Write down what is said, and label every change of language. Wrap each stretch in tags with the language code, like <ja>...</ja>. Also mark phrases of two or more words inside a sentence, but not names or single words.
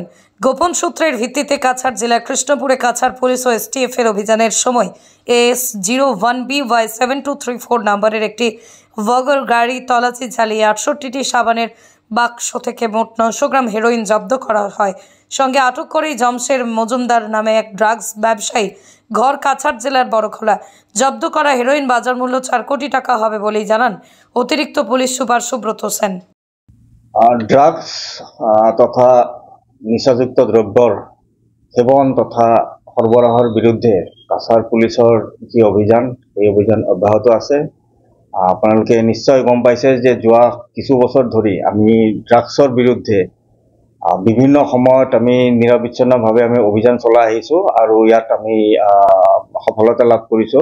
<bn>গোপন সূত্রের ভিত্তিতে কাছাড় জেলার কৃষ্ণপুরে কাছাড় পুলিশ ও এসটিএফ এর অভিযানের সময় AS01BY7234 নম্বরের একটি ভগর গাড়ি তল্লাশি চালিয়ে 68টি সাবানের বাক্স থেকে মোট 900 গ্রাম হেরোইন জব্দ করা হয়। সঙ্গে আটক করেই জমশের মজুমদার নামে এক ড্রাগস ব্যবসায়ী, ঘর কাছাড় জেলার বড়খোলা। জব্দ করা হেরোইন বাজার মূল্য 4 কোটি টাকা হবে বলেই জানান অতিরিক্ত পুলিশ সুপার সুব্রত সেন।</bn> <as>ড্রাগস তথা নিচাযুক্ত দ্রব্যৰ সেৱন তথা সৰবৰাহৰ বিৰুদ্ধে কাছাৰ পুলিচৰ যি অভিযান, এই অভিযান অব্যাহত আছে। আপোনালোকে নিশ্চয় গম পাইছে যে যোৱা কিছু বছৰ ধৰি আমি ড্ৰাগছৰ বিৰুদ্ধে বিভিন্ন সময়ত আমি নিৰবিচ্ছিন্নভাৱে আমি অভিযান চলাই আহিছোঁ আৰু ইয়াত আমি সফলতা লাভ কৰিছোঁ।</as>